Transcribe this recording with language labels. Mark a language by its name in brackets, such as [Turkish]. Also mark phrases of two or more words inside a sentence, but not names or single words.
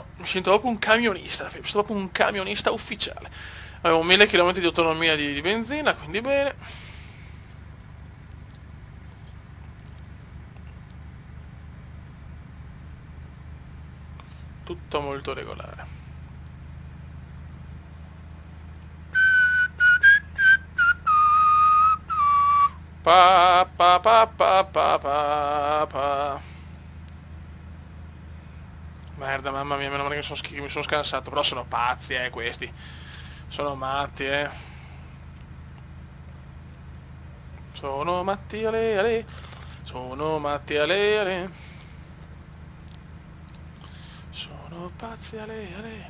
[Italian] Mi sento proprio un camionista, mi sento proprio un camionista ufficiale. Avevo 1000 km di autonomia di benzina, quindi bene. Tutto molto regolare. Pa pa pa pa pa pa pa. Merda, mamma mia, meno male che mi sono scansato. Però sono pazzi, questi. Sono matti, Sono matti, ale, ale. Sono matti, ale, ale. Sono pazzi, ale, ale.